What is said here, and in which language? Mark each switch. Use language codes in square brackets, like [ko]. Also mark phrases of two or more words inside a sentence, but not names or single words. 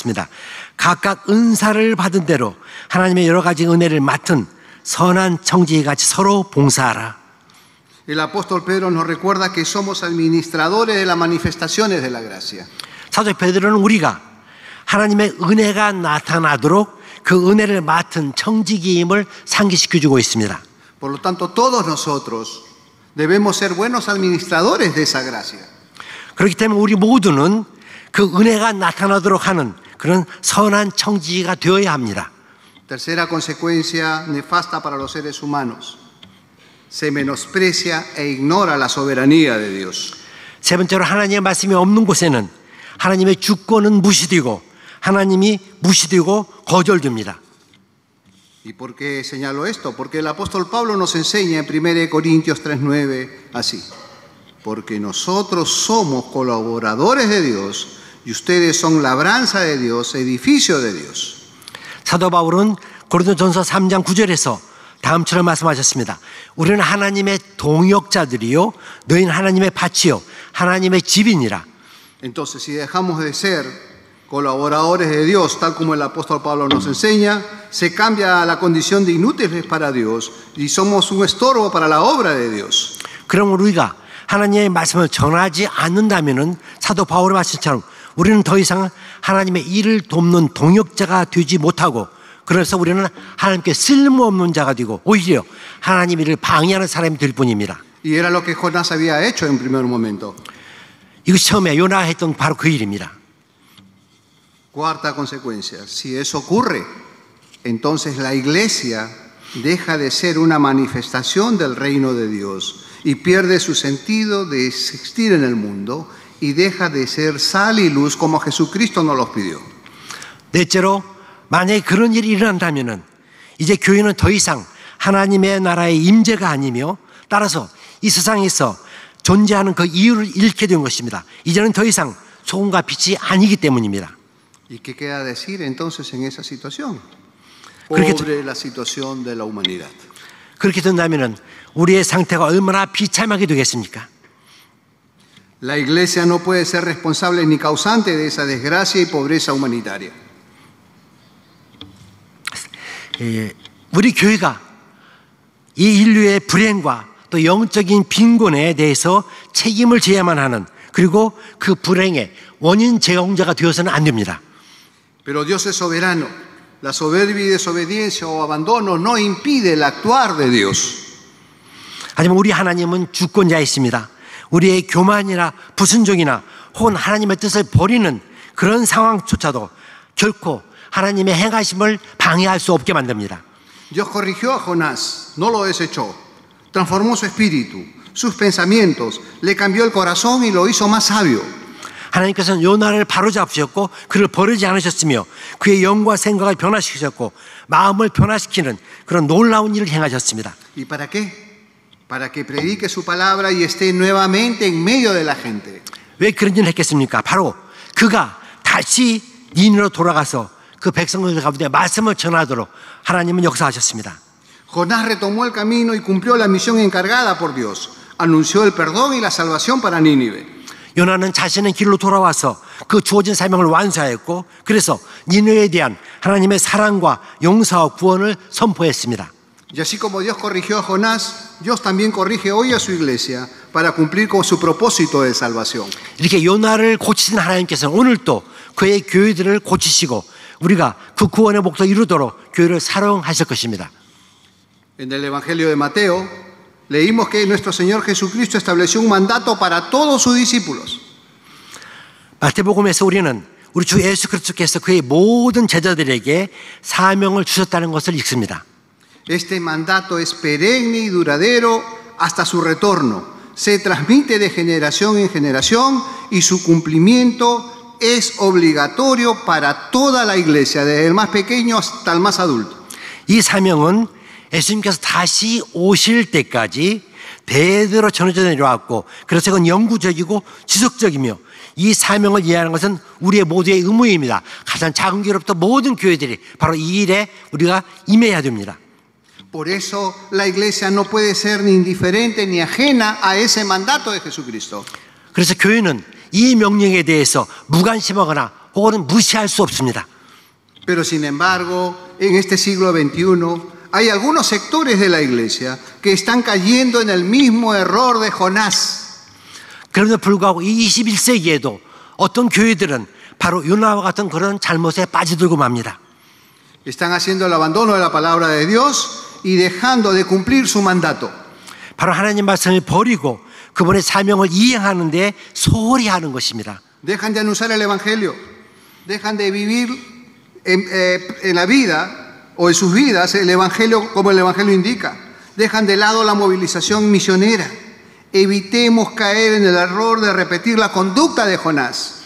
[ko] 각각 은사를 받은 대로 하나님의 여러 가지 은혜를 맡은 선한 청지기 같이 서로 봉사하라. [es] El apóstol Pedro nos recuerda que somos administradores de las manifestaciones de la gracia. [ko] 사도 베드로는 우리가 하나님의 은혜가 나타나도록 그 은혜를 맡은 청지기임을 상기시켜주고 있습니다. [es] Por lo tanto, todos nosotros debemos ser buenos administradores de esa gracia. [ko] 그렇기 때문에 우리 모두는 그 은혜가 나타나도록 하는 그런 선한 청지기가 되어야 합니다. [es] Tercera consecuencia nefasta para los seres humanos. Se menosprecia e ignora la soberanía de Dios. [ko] 세 번째로 하나님의 말씀이 없는 곳에는 하나님의 주권은 무시되고 하나님이 무시되고 거절됩니다. [es] ¿Y por qué señalo esto? Porque el apóstol Pablo nos enseña en 1 Corintios 3:9 así. Porque nosotros somos colaboradores de Dios y ustedes son labranza de Dios, edificio de Dios. [ko] 사도 바울은 고린도전서 3장 9절에서 다음처럼 말씀하셨습니다. 우리는 하나님의 동역자들이요 너희는 하나님의 밭이요 하나님의 집이니라. [es] Entonces, si dejamos de ser colaboradores de Dios, tal como el apóstol Pablo nos enseña, se cambia la condición de inútiles para Dios y somos un estorbo para la obra de Dios. [ko] 그럼 우리가 하나님의 말씀을 전하지 않는다면은 사도 바울의 말씀처럼 우리는 더 이상 하나님의 일을 돕는 동역자가 되지 못하고 그래서 우리는 하나님께 쓸모없는 자가 되고 오히려 하나님 일을 방해하는 사람이 될 뿐입니다. [es] Y era lo que Jonás había hecho en primer momento. [ko] 이것이 처음에 요나가 했던 바로 그 일입니다. [es] Cuarta consecuencia, si eso ocurre, entonces la iglesia deja de ser una manifestación del reino de Dios y pierde su sentido de existir en el mundo y deja de ser sal y luz como Jesucristo nos los pidió. [ko] 넷째로 만약에 그런 일이 일어난다면은 이제 교회는 더 이상 하나님의 나라의 임재가 아니며 따라서 이 세상에서 존재하는 그 이유를 잃게 된 것입니다. 이제는 더 이상 소금과 빛이 아니기 때문입니다. [es] ¿Y qué queda decir entonces en esa situación? Pobre la situación de la humanidad. [ko] 그렇게 된다면은 우리의 상태가 얼마나 비참하게 되겠습니까? [es] La iglesia no puede ser responsable ni causante de esa desgracia y pobreza humanitaria. [ko] 우리 교회가 이 인류의 불행과 또 영적인 빈곤에 대해서 책임을 져야만 하는 그리고 그 불행의 원인 제공자가 되어서는 안 됩니다. [es] Pero Dios es soberano. La soberbia y desobediencia o abandono no impide el actuar de Dios. [ko] 하지만 우리 하나님은 주권자이십니다. 우리의 교만이나 불순종이나 혹은 하나님의 뜻을 버리는 그런 상황조차도 결코 하나님의 행하심을 방해할 수 없게 만듭니다. [es] Dios corrigió a Jonás, no lo desechó. Transformó su espíritu, sus pensamientos, le cambió el corazón y lo hizo más sabio. [ko] 하나님께서는 요나를 바로잡으셨고 그를 버리지 않으셨으며 그의 영과 생각을 변화시키셨고 마음을 변화시키는 그런 놀라운 일을 행하셨습니다. [es] ¿Y para qué? Para que predique su palabra y esté nuevamente en medio de la gente. [ko] 왜 그런 일을 했겠습니까? 바로 그가 다시 니느웨로 돌아가서 그 백성들 가운데 말씀을 전하도록 하나님은 역사하셨습니다. [es] Jonás retomó el camino y cumplió la misión encargada por Dios. Anunció el perdón y la salvación para Nínive. [ko] 요나는 자신의 길로 돌아와서 그 주어진 사명을 완수하였고 그래서 니느웨에 대한 하나님의 사랑과 용서와 구원을 선포했습니다. [es] Y así como Dios corrigió a Jonás, Dios también corrige hoy a su iglesia para cumplir con su propósito de salvación. [ko] 이렇게 요나를 고치신 하나님께서는 오늘 또 그의 교회들을 고치시고 우리가 그 구원의 목적을 이루도록 교회를 사랑하실 것입니다. [es] En el Evangelio de Mateo leímos que nuestro Señor Jesucristo estableció un mandato para todos sus discípulos. [ko] 마태복음에서 우리는 우리 주 예수 그리스도께서 그의 모든 제자들에게 사명을 주셨다는 것을 읽습니다. [es] Este mandato es perenne y duradero hasta su retorno. Se transmite de generación en generación y su cumplimiento es obligatorio para toda la iglesia, desde el más pequeño hasta el más adulto. [ko] 이 사명은 예수님께서 다시 오실 때까지 대대로 전해져 내려왔고 그래서 그건 영구적이고 지속적이며 이 사명을 이해하는 것은 우리의 모두의 의무입니다. 가장 작은 교회로부터 모든 교회들이 바로 이 일에 우리가 임해야 됩니다. [es] Por eso la iglesia no puede ser ni indiferente ni ajena a ese mandato de Jesucristo. [ko] 그래서 교회는 이 명령에 대해서 무관심하거나 혹은 무시할 수 없습니다. [es] Pero sin embargo, en este siglo XXI hay algunos sectores de la iglesia que están cayendo en el mismo error de Jonás. [ko] 그럼에도 불구하고 이 21세기에도 어떤 교회들은 바로 요나와 같은 그런 잘못에 빠져들고 맙니다. [es] Están haciendo el abandono de la palabra de Dios y dejando de cumplir su mandato. [ko] 바로 하나님 말씀을 버리고 그분의 사명을 이행하는 데 소홀히 하는 것입니다. [es] Dejan de anunciar el evangelio, dejan de vivir en la vida o en sus vidas el evangelio como el evangelio indica. Dejan de lado la movilización misionera. Evitemos caer en el error de repetir la conducta de Jonás.